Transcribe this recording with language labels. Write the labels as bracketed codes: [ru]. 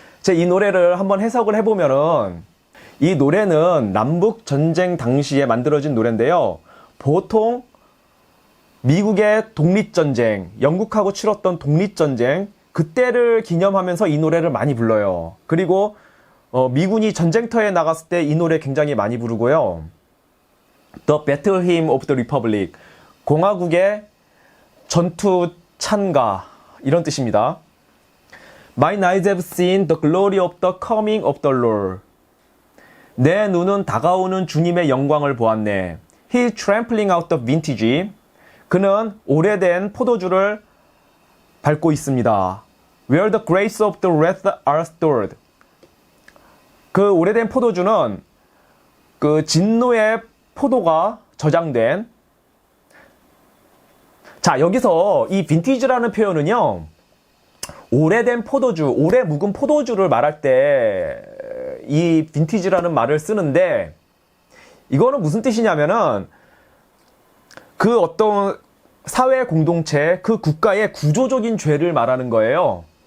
[ko] 이 노래를 한번 해석을 해보면은 이 노래는 남북 전쟁 당시에 만들어진 노래인데요. 보통 미국의 독립전쟁, 영국하고 치렀던 독립전쟁 그때를 기념하면서 이 노래를 많이 불러요. 그리고 미군이 전쟁터에 나갔을 때 이 노래 굉장히 많이 부르고요. The Battle Hymn of the Republic, 공화국의 전투 찬가 이런 뜻입니다. [en] My eyes have seen the glory of the coming of the Lord. [ko] 내 눈은 다가오는 주님의 영광을 보았네. [en] He trampling out the vintage. [ko] 그는 오래된 포도주를 밟고 있습니다. [en] Where the grapes of the wrath are stored. [ko] 그 오래된 포도주는 그 진노의 포도가 저장된 자, 여기서 이 빈티지라는 표현은요, 오래된 포도주, 오래 묵은 포도주를 말할 때 이 빈티지라는 말을 쓰는데, 이거는 무슨 뜻이냐면은 그 어떤 사회 공동체, 그 국가의 구조적인 죄를 말하는 거예요.